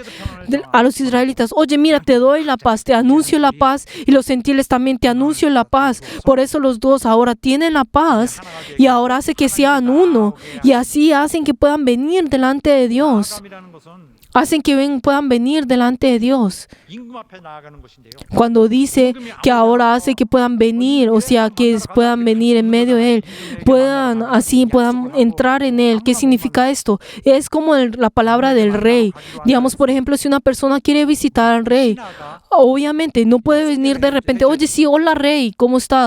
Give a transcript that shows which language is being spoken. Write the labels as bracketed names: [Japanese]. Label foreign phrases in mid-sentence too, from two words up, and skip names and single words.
[Spanish] A los israelitas, oye, mira, te doy la paz, te anuncio la paz, y los gentiles también te anuncio la paz. Por eso los dos ahora tienen la paz y ahora hace que sean uno y así hacen que puedan venir delante de Dios. Hacen que puedan venir delante de Dios. [Korean] 임금 앞에 나아가는 것인데요. [Spanish] Cuando dice que ahora hace que puedan venir, o sea, que puedan venir en medio de Él, puedan entrar en Él. ¿Qué significa esto? Es como la palabra del rey. Digamos, por ejemplo, si una persona quiere visitar al rey, obviamente no puede venir de repente, oye, sí, hola rey, ¿cómo está?